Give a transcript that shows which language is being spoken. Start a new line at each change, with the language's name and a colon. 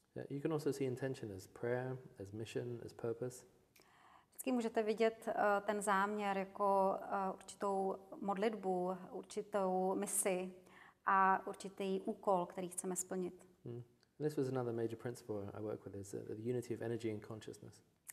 English: You can also see intention as prayer, as mission, as purpose.
Czech: Vždycky můžete vidět ten záměr jako určitou modlitbu, určitou misi a určitý úkol, který chceme splnit.
English: This was another major principle I work with, is the unity of energy and consciousness.